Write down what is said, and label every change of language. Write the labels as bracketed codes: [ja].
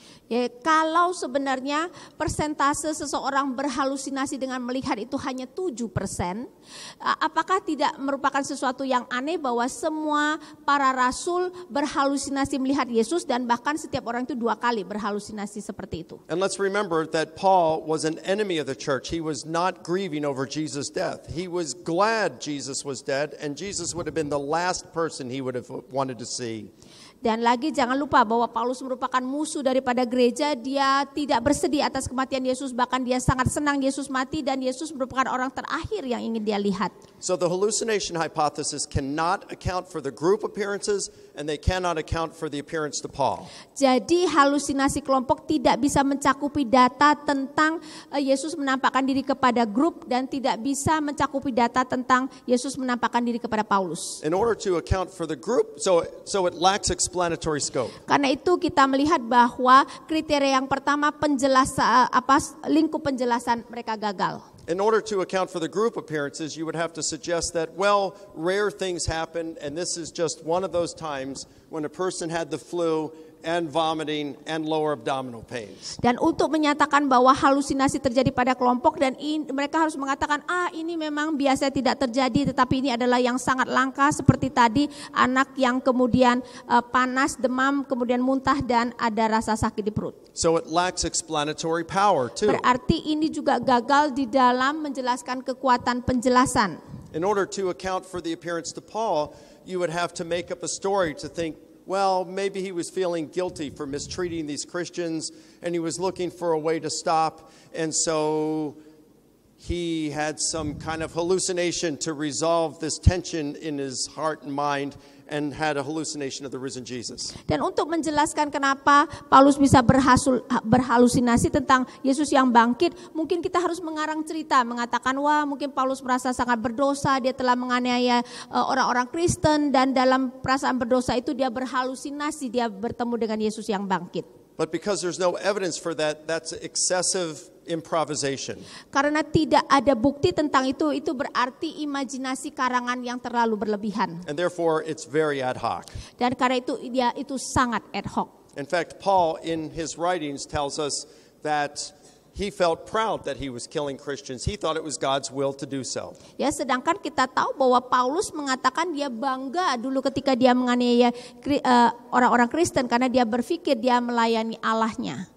[id] Ya, kalau sebenarnya persentase seseorang berhalusinasi dengan melihat itu hanya 7%, apakah tidak merupakan sesuatu yang aneh bahwa semua para rasul berhalusinasi melihat Yesus, dan bahkan setiap orang itu 2 kali berhalusinasi seperti itu. [en] And let's remember that Paul was an enemy of the church. He was not grieving over Jesus' death. He was glad Jesus was dead, and Jesus would have been the last person he would have wanted to see. [id] Dan lagi jangan lupa bahwa Paulus merupakan musuh daripada gereja. Dia tidak bersedih atas kematian Yesus, bahkan dia sangat senang Yesus mati, dan Yesus merupakan orang terakhir yang ingin dia lihat. [en] So the hallucination hypothesis cannot account for the group appearances, and they cannot account for the appearance to Paul. [id] Jadi halusinasi kelompok tidak bisa mencakupi data tentang Yesus menampakkan diri kepada grup, dan tidak bisa mencakupi data tentang Yesus menampakkan diri kepada Paulus. [en] In order to account for the group, so it lacks explanatory scope. [id] Karena itu kita melihat bahwa kriteria yang pertama, penjelasan lingkup penjelasan mereka gagal. [en] In order to account for the group appearances, you would have to suggest that, well, rare things happen, and this is just one of those times when a person had the flu and vomiting and lower abdominal pains. [id] Dan untuk menyatakan bahwa halusinasi terjadi pada kelompok, dan mereka harus mengatakan, ini memang biasa tidak terjadi, tetapi ini adalah yang sangat langka, seperti tadi anak yang kemudian panas, demam, kemudian muntah, dan ada rasa sakit di perut. [en] So it lacks explanatory power too. [id] Berarti ini juga gagal di dalam menjelaskan kekuatan penjelasan. [en] In order to account for the appearance to Paul, you would have to make up a story to think, well, maybe he was feeling guilty for mistreating these Christians, and he was looking for a way to stop, and so he had some kind of hallucination to resolve this tension in his heart and mind, and had a hallucination of the risen Jesus. [id] Dan untuk menjelaskan kenapa Paulus bisa berhalusinasi tentang Yesus yang bangkit, mungkin kita harus mengarang cerita, mengatakan, wah, mungkin Paulus merasa sangat berdosa, dia telah menganiaya orang-orang Kristen, dan dalam perasaan berdosa itu dia berhalusinasi, dia bertemu dengan Yesus yang bangkit. [en] But because there's no evidence for that, that's excessive improvisation. [id] Karena tidak ada bukti tentang itu berarti imajinasi karangan yang terlalu berlebihan. [en] And therefore, it's very ad hoc. [id] Dan karena itu sangat ad hoc. [en] In fact, Paul in his writings tells us that He felt proud that he was killing Christians. He thought it was God's will to do so. [id] Ya, sedangkan kita tahu bahwa Paulus mengatakan dia bangga dulu ketika dia menganiaya orang-orang Kristen karena dia berpikir dia melayani Allahnya.